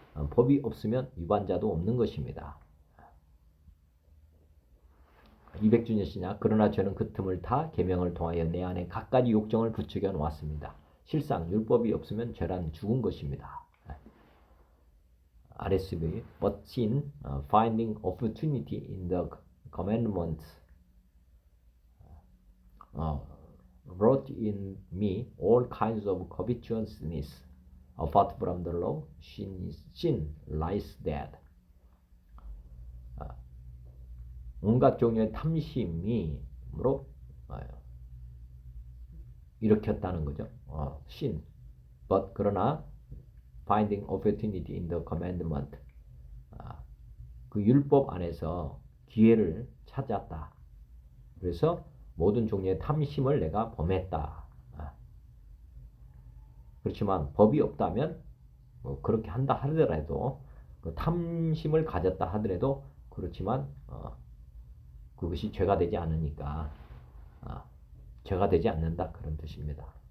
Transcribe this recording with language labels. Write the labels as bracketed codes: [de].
[ko] 법이 없으면 위반자도 없는 것입니다. 200주년 신약. 그러나 저는 그 틈을 타 계명을 통하여 내 안에 갖가지 욕정을 부추겨 놓았습니다. 실상 율법이 없으면 죄란 죽은 것입니다. [en] RSV. But sin, finding opportunity in the commandments, wrought in me all kinds of covetousness. apart from the law, sin lies dead. [ko] 온갖 종류의 탐심이므로 일으켰다는 거죠. [en] sin. But [ko] 그러나 [en] finding opportunity in the commandment. [ko] 그 율법 안에서 기회를 찾았다. 그래서 모든 종류의 탐심을 내가 범했다. 그렇지만 법이 없다면 그렇게 한다 하더라도 그 탐심을 가졌다 하더라도 그렇지만 그것이 죄가 되지 않으니까 죄가 되지 않는다 그런 뜻입니다.